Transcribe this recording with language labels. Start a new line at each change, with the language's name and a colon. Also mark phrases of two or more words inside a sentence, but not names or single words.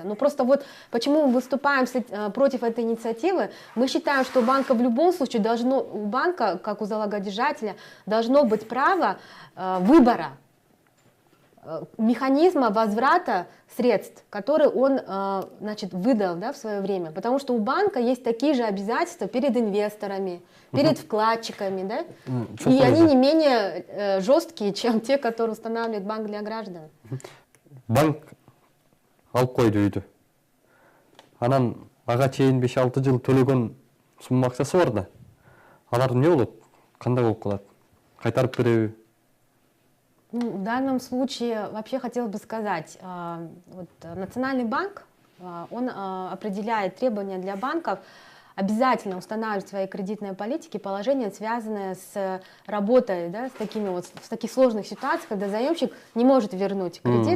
Russian: Но просто вот почему мы выступаем против этой инициативы, мы считаем, что у банка в любом случае у банка, как у залогодержателя, должно быть право выбора, механизма возврата средств, которые он, значит, выдал, да, в свое время. Потому что у банка есть такие же обязательства перед инвесторами, перед вкладчиками, да? И они не менее жесткие, чем те, которые устанавливает банк для граждан.
Kyrgyz: Банк алып койду үйдү. Анан ага чейин 5-6 жыл төлөгөн сумма акчасы бар да. Алар эмне болот? Кандай болуп калат? Кайтарып береби?
Russian: В данном случае вообще хотелось бы сказать, вот, Национальный банк, он определяет требования для банков обязательно устанавливать в своей кредитной политике положения, связанные с работой, да, в таких сложных ситуациях, когда заемщик не может вернуть кредит.